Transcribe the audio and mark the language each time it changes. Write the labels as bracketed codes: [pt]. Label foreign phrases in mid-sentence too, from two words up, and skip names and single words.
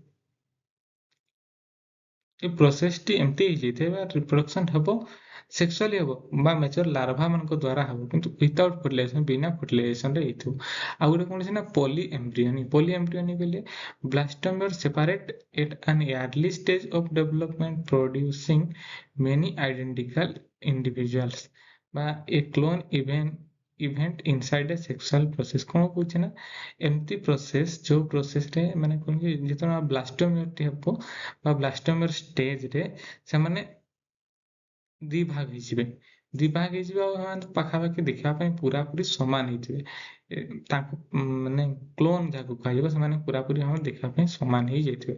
[or] ଏ ପ୍ରୋସେସଟି ଏମିତି ହେଇଯାଇଥାଏ ବା ରିପ୍ରଡକ୍ସନ ହେବ ସେକ୍ସୁଆଲି ହେବ ବା [en] mature larva [or] ମାନଙ୍କ ଦ୍ୱାରା ହେବ କିନ୍ତୁ [en] without fertilization [or] ବିନା ଫର୍ଟିଲାଇଜେସନରେ ହେଇଥିବ। ଆଉ ଗୋଟେ କଣ ଅଛି ନା [en] poly embryony କହିଲେ blastomere separate at an early stage of development producing many identical individuals [or] ବା [en] a clone event inside a sexual process [or] କଣ କହୁଛି ନା ଏମିତି ପ୍ରୋସେସ ଯୋଉ ପ୍ରୋସେସରେ ମାନେ କଣ କି ଯେତେବେଳେ ବ୍ଲାଷ୍ଟୋମିୟରଟି ହେବ ବା ବ୍ଲାଷ୍ଟୋମିୟର ଷ୍ଟେଜରେ ସେମାନେ ଦି ଭାଗ ହେଇଯିବେ ଆଉ ସେମାନେ ପାଖାପାଖି ଦେଖିବା ପାଇଁ ପୁରାପୁରି ସମାନ ହେଇଥିବେ ତାଙ୍କୁ ମାନେ କ୍ଲୋନ ଯାହାକୁ କୁହାଯିବ ସେମାନେ ପୁରାପୁରି ଭାବେ ଦେଖିବା ପାଇଁ ସମାନ ହେଇଯାଇଥିବେ।